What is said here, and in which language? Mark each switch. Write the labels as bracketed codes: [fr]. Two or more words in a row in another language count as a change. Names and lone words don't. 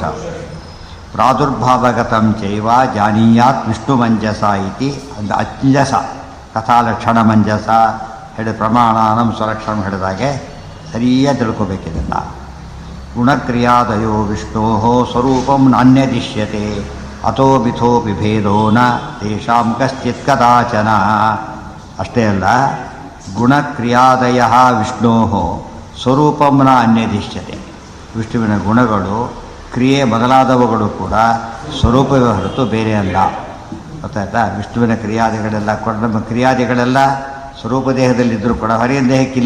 [sa] ಪ್ರಾದುರ್ಭಾವಗತಂ ಚೈವ ಜಾನೀಯಾತ್ ವಿಷ್ಣು ಮಂಜಸ ಇತಿ. [kn] ಒಂದು ಅಂಜಸ ಕಥಾಲಕ್ಷಣ ಮಂಜಸ ಹೇಳಿ ಪ್ರಮಾಣಾನಂ ಸ್ವಲಕ್ಷಣ ಹಿಡಿದಾಗೆ ಸರಿಯಾಗಿ ತಿಳ್ಕೋಬೇಕಿದೆಲ್ಲ. [sa] ಗುಣಕ್ರಿಯಾದಯೋ ವಿಷ್ಣೋ ಸ್ವರೂಪಂ ನಾನ್ಯದಿಶ್ಯತೆ ಅಥೋ ಮಿಥೋ ವಿಭೇದೋ ನ ತೇಷಾಂ ಕಶ್ಚಿತ್ ಕದಾಚನ. [kn] ಅಷ್ಟೇ ಅಲ್ಲ, [sa] ಗುಣಕ್ರಿಯಾದಯ ವಿಷ್ಣೋ ಸ್ವರೂಪಂ ನ ಅನ್ಯದಿಶ್ಯತೆ. [kn] ವಿಷ್ಣುವಿನ ಗುಣಗಳು, ಕ್ರಿಯೆ ಮೊದಲಾದವುಗಳು ಕೂಡ ಸ್ವರೂಪವೇ ಹೊರತು ಬೇರೆ ಅಲ್ಲ. ಗೊತ್ತಾಯ್ತಾ? ವಿಷ್ಣುವಿನ ಕ್ರಿಯಾದಿಗಳೆಲ್ಲ ಕೂಡ, ನಮ್ಮ ಕ್ರಿಯಾದಿಗಳೆಲ್ಲ ಸ್ವರೂಪ ದೇಹದಲ್ಲಿದ್ದರೂ ಕೂಡ ಹೊರೆಯ ದೇಹಕ್ಕಿಲ್ಲ.